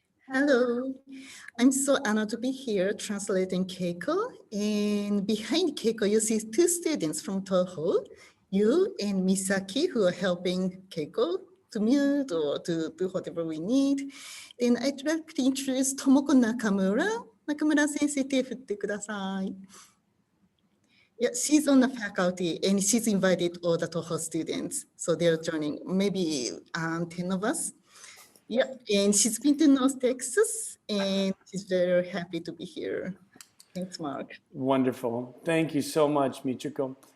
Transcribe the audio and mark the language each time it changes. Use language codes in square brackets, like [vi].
[en] Hello, I'm so honored to be here translating Keiko. And behind Keiko, you see two students from Toho, you and Misaki, who are helping Keiko to mute or to do whatever we need. Then I'd like to introduce Tomoko Nakamura. [ja] Nakamura sensei, 手振ってください. [en] Yeah, she's on the faculty and she's invited all the Toho students. So they're joining, maybe 10 of us. Yeah, and she's been to North Texas, and she's very happy to be here. Thanks, Mark. Wonderful. Thank you so much, Michiko.